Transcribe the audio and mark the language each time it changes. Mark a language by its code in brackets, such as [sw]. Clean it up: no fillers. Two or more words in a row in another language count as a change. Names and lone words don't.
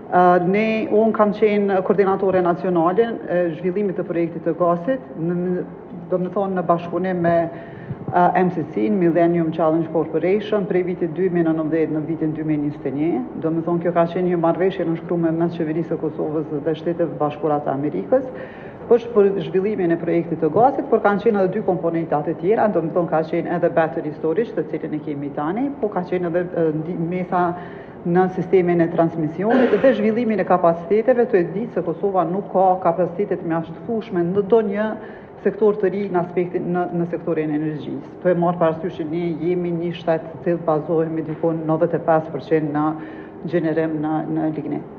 [sq] Unë kam qenë koordinatore nacionale zhvillimit të projektit të gasit, do me thonë në bashkëpunim me MCC, Millennium Challenge Corporation, prej vitit 2019 në vitin 2021. Do me thonë kjo ka qenë një marrëveshje nënshkruar mes Qeverisë së Kosovës dhe Shteteve Bashkuara të Amerikës, për zhvillimin e projektit të gazit, por kanë qenë edhe 2 komponentat e tjera, do me thonë ka qenë edhe [en] battery storage, [sq] të cilin e kemi tani, po ka qenë edhe mesa në sistemin e transmisionit dhe zhvillimin e kapaciteteve, të e ditë se Kosova nuk ka kapacitetet mjaftueshme në ndonjë sektor të ri në sektorin e energjisë. Të e marrë parasysh që ne jemi një shtet të cilë bazohemi dikon 95% në gjenerim në lignin.